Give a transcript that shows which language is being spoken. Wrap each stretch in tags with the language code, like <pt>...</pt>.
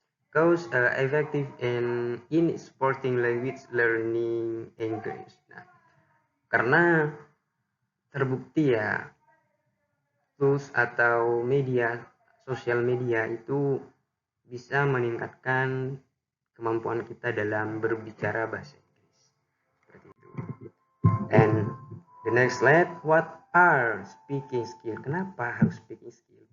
<en>Cause effective in supporting language learning English.</en> <id>Nah, karena terbukti ya, tools atau sosial media itu bisa meningkatkan kemampuan kita dalam berbicara bahasa Inggris. Seperti itu.</id> <en>And the next slide, what are speaking skill?</en> <id>Kenapa harus speaking skill?</id>